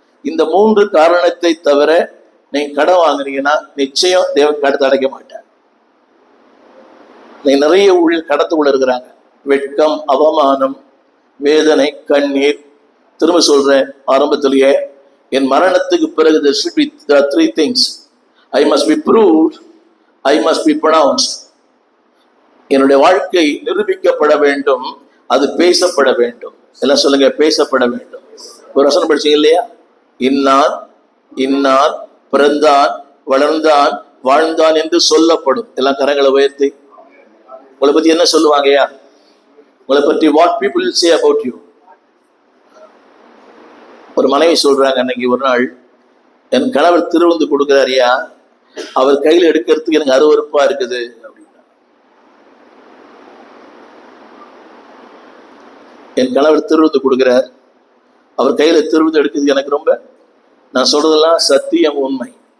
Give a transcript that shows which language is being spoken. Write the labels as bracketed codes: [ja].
[ta] இந்த 3 காரணத்தை தவிர நீங்க கடன் வாங்குறீங்கன்னா நிச்சயம் தேவன் கடத்தை அடைக்க மாட்டார். நீங்க நிறைய ஊழியர் கடத்துக்குள்ள இருக்கிறாங்க. வெட்கம், அவமானம், வேதனை, கண்ணீர். திரும்ப சொல்றேன், ஆரம்பத்திலேயே, என் மரணத்துக்கு பிறகு [en] there should be 3 things. I must be proved, I must be pronounced. [ta] என்னுடைய வாழ்க்கை நிரூபிக்கப்பட வேண்டும், அது பேசப்பட வேண்டும். எல்லாம் சொல்லுங்க, பேசப்பட வேண்டும். ஒரு வசனம் படிச்சீங்க இல்லையா? இன்னான் இன்னான் பிறந்தான், வளர்ந்தான், வாழ்ந்தான் என்று சொல்லப்படும். எல்லாம் கரங்களை உயர்த்தி. உங்களை பத்தி என்ன சொல்லுவாங்கயா? உங்களை பற்றி [en] what people will say about you. [ta] ஒரு மனைவி சொல்றாங்க, அன்னைக்கு ஒரு நாள் என் கணவர் திருவிருந்து கொடுக்கிறாரியா, அவர் கையில் எடுக்கிறதுக்கு எனக்கு அருவருப்பா இருக்குது அப்படின்னா. என் கணவர் திருவிருந்து கொடுக்கிறார், அவர் கையில திருவிருந்து எடுக்கிறது எனக்கு ரொம்ப, நான் சொல்றதெல்லாம் சத்தியம், உண்மை.